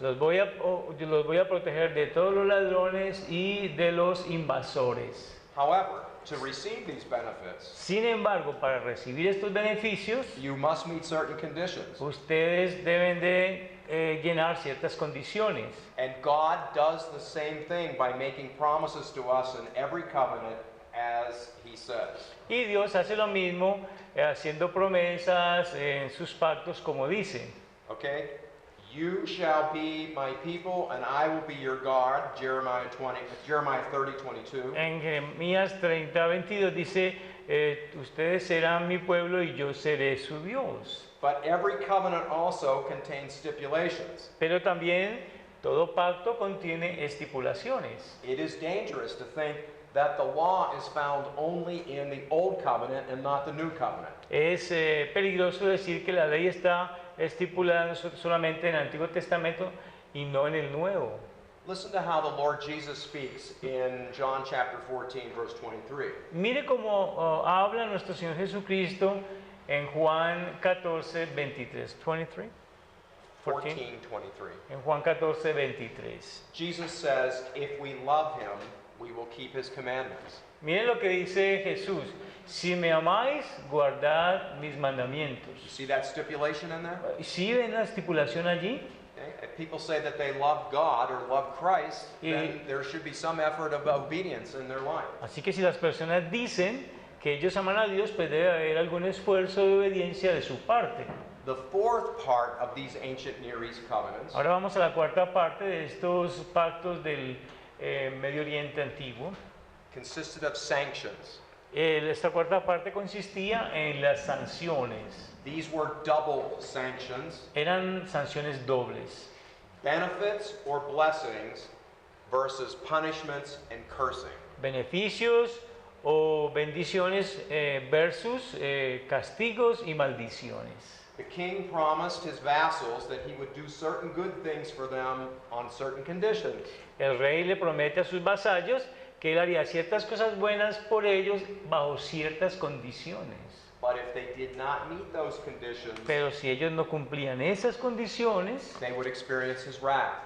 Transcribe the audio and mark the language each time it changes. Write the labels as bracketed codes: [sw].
[es] Los voy a proteger de todos los ladrones y de los invasores. [en] However, to receive these benefits, [es] Sin embargo, para recibir estos beneficios, [en] you must meet certain conditions. [es] ustedes deben de llenar ciertas condiciones. [en] And God does the same thing by making promises to us in every covenant as He says. [es] Y Dios hace lo mismo haciendo promesas en sus pactos como dice. [en] Okay? You shall be my people and I will be your God, Jeremiah 30:22. [es] En Jeremías 30:22 dice, ustedes serán mi pueblo y yo seré su Dios. [en] But every covenant also contains stipulations. [es] Pero también todo pacto contiene estipulaciones. [en] It is dangerous to think that the law is found only in the old covenant and not the new covenant. [es] Es peligroso decir que la ley está estipulada solamente en el Antiguo Testamento y no en el Nuevo. [en] Listen to how the Lord Jesus speaks in John chapter 14, verse 23. [es] Mire cómo habla nuestro Señor Jesucristo en Juan 14, 23. 23? 14? 14:23. En Juan 14, 23. [en] Jesus says, if we love him, we will keep his commandments. [es] Miren lo que dice Jesús. Si me amáis, guardad mis [en] You [es] mandamientos. [en] see that stipulation in there? [es] ¿Sí ven la estipulación allí? [en] Okay? If people say that they love God or love Christ, then there should be some effort of obedience in their life. [es] Así que si las personas dicen que ellos aman a Dios, pues debe haber algún esfuerzo de obediencia de su parte. [en] The fourth part of these ancient Near East covenants [es] Ahora vamos a la cuarta parte de estos pactos del Medio Oriente antiguo. [en] consisted of sanctions. [es] Esta cuarta parte consistía en las sanciones. [en] These were double sanctions, [es] Eran sanciones dobles. [en] benefits or blessings versus punishments and cursing. [es] Beneficios o bendiciones versus castigos y maldiciones. [en] The king promised his vassals that he would do certain good things for them on certain conditions. [es] El rey le promete a sus vasallos que él haría ciertas cosas buenas por ellos bajo ciertas condiciones. [en] But if they did not meet those conditions, [es] Pero si ellos no cumplían esas condiciones, [en] they would experience his wrath.